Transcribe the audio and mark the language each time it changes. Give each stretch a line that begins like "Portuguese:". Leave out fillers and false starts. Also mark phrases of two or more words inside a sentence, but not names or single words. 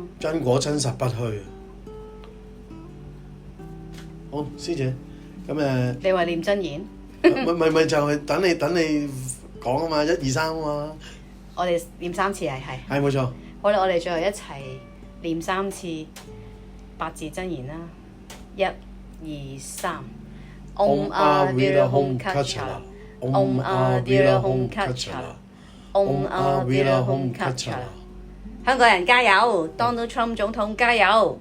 Cantonese: 因果真實不虛。好，師姐，咁你話念真言？咪就係等你講啊嘛，1、2、3啊嘛。我哋念3次係。係冇錯。好啦，我哋最後一齊念3次八字真言啦 ，1、2、3。 Om Avirahom Kachala。 Om Avirahom Kachala。 Om Avirahom Kachala。香港人加油 ！Donald Trump 總統加油！